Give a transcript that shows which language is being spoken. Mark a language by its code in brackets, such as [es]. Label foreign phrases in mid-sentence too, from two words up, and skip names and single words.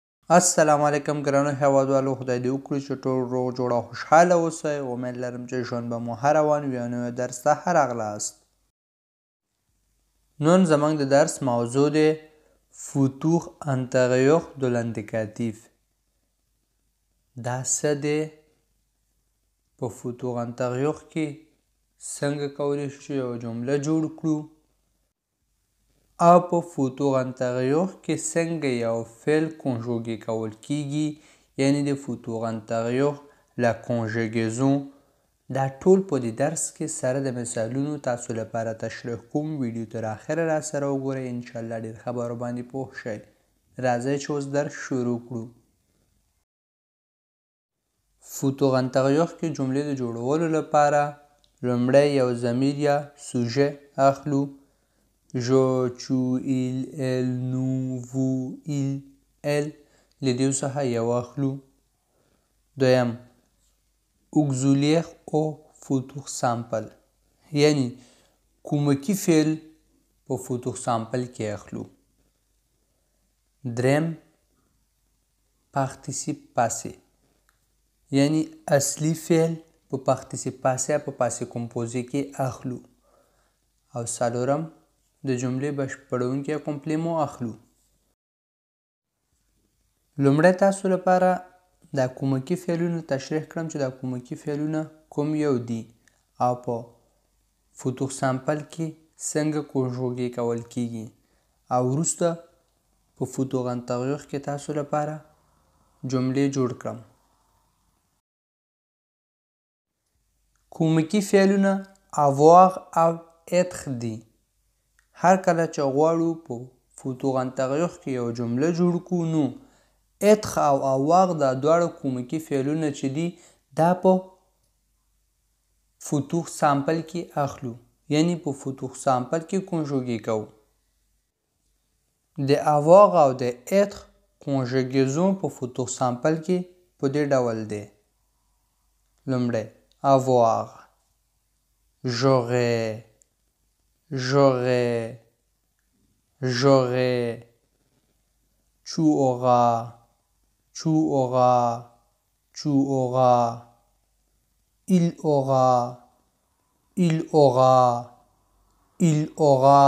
[ps] السلام علیکم ګرانو هیوادوالو، خدای دې وکړي چې ټول روغ جوړ او خوشحاله اوسئ. امید لرم چې ژوند به مو ښه روان وي او نوي درس ته ښه راغلاست. نن زموږ د درس موضوع دی [fr] futur antérieur de l'indicatif. [ps] دا څه دی؟ په [fr] futur antérieur [ps] کې څنګه کولی شو چې یوه جمله جوړ کړو او په [fr] futur antérieur [ps] کې څنګه یو فعل کنجوګې کول کیږي، یعنی د [fr] futur antérieur la conjugaison. [ps] دا ټول په دې درس کې سره د مثالونو تاسو لپاره تشریح کوم. ویډیو تر اخره را سره وګورئ، انشاءالله ډېر خبرو باندې پوه شئ. راځئ چې اوس درس شروع کړو. [fr] futur antérieur [ps] کې جملې د جوړولو لپاره لومړی یو ضمیر یا سوژه اخلو. [fr] je, tu, il, elle, nous, vous, il, elle. [ps] له دې څخه یو اخلو. دویم auxiliaire او [fr] futur simple، [ps] یعنی کومکی فعل په [fr] futur simple [ps] کې اخلو. دریم [fr] participe passé، [ps] یعنی اصلي فعل په [fr] participe passé [ps] په [fr] passé composé [ps] کې اخلو. او څلورم د جملې بشپړونکی کمپلیمو اخلو. لومړی تاسو لپاره دا کومکی فعلونه تشریح کړم چې دا کومکی فعلونه کوم یو دي او په [fr] futur simple [ps] کې څنګه کنجوګې کول کیږي، او وروسته په [fr] futur antérieur [ps] کې تاسو لپاره جملې جوړ کړم. کومکی فعلونه avoir او être دي. هر کله چې غواړو په [fr] futur antérieur [ps] کې یو جمله جوړ کړو، نو être او avoir دا دواړه کومکی فعلونه چې دي دا په [fr] futur simple [ps] کې اخلو، یعنی په [fr] futur simple [ps] کې کنجوګې کوو. د avoir او د [fr] être conjugaison [ps] په [fr] futur simple [ps] کې په دې ډول دی. [fr] لومړی avoir، j'aurais، j'aurais، j'aurais. tu auras، tu auras، tu auras. il aura، il aura، il aura.